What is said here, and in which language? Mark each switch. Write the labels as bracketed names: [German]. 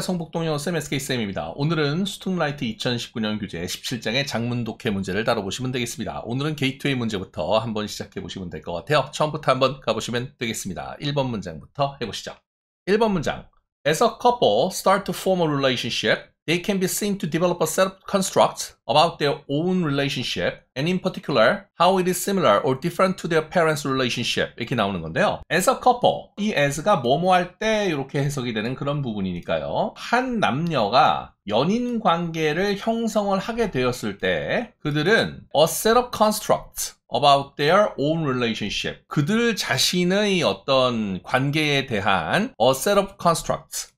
[Korean] 성북동영 쌤 SK쌤입니다. 오늘은 스투라이트 2019년 교재 17장의 장문 독해 문제를 다뤄보시면 되겠습니다. 오늘은 게이트웨이 문제부터 한번 시작해보시면 될 것 같아요. 처음부터 한번 가보시면 되겠습니다. 1번 문장부터 해보시죠. 1번 문장. [English] As a couple start to form a relationship, they can be seen to develop a set of constructs about their own relationship, and in particular, how it is similar or different to their parents' relationship. [Korean] 이렇게 나오는 건데요. [English] As a couple, [Korean] 이 as가 뭐뭐 할 때 이렇게 해석이 되는 그런 부분이니까요. 한 남녀가 연인 관계를 형성을 하게 되었을 때 그들은 [English] a set of constructs about their own relationship. [Korean] 그들 자신의 어떤 관계에 대한 [English] a set of constructs.